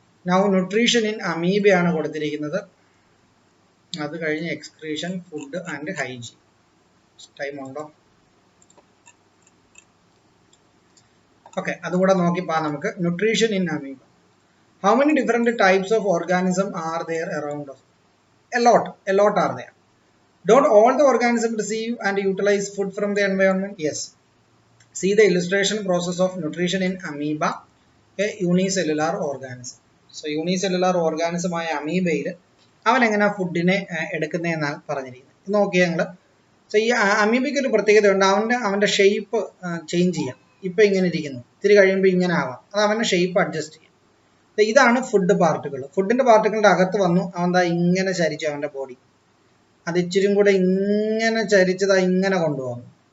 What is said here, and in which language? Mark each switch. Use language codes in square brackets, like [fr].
[ml] Now nutrition in അമീബയാണ് കൊടുത്തിരിക്കുന്നത്. അത് കഴിഞ്ഞ് excretion, food and hygiene. Time ഉണ്ടോ? [en] okay, [ml] അതുകൂടെ നോക്കിപ്പാ നമുക്ക്. [en] Nutrition in amoeba. How many different types of organism are there around us? A lot are there. Don't all the organisms receive and utilize food from the environment? Yes. See the illustration process of nutrition in amoeba, a unicellular organism. [ml] So unicellular organism ആയ അമീബയിൽ അവൻ എങ്ങനെ ഫുഡിനെ എടുക്കുന്നതെന്നാണ് പറഞ്ഞിരിക്കുന്നത്. നോക്കിയാൽ ഞങ്ങൾ. So ഈ അമീബയ്ക്ക് ഒരു പ്രത്യേകതയുണ്ട്. അവൻ്റെ ഷേപ്പ് ചേഞ്ച് ചെയ്യാം. ഇപ്പം ഇങ്ങനെ ഇരിക്കുന്നു, ഇത്തിരി കഴിയുമ്പോൾ ഇങ്ങനെ ആവാം. അത് അവൻ്റെ ഷേപ്പ് അഡ്ജസ്റ്റ് ചെയ്യും. ഇതാണ് ഫുഡ് പാർട്ടിക്കിൾ. ഫുഡിൻ്റെ പാർട്ടിക്കിളിൻ്റെ അകത്ത് വന്നു അവൻ ദാ ഇങ്ങനെ ചരിച്ചു, അവൻ്റെ ബോഡി അത് ഇച്ചിരി കൂടെ ഇങ്ങനെ ചരിച്ചതാ ഇങ്ങനെ കൊണ്ടുവന്നു.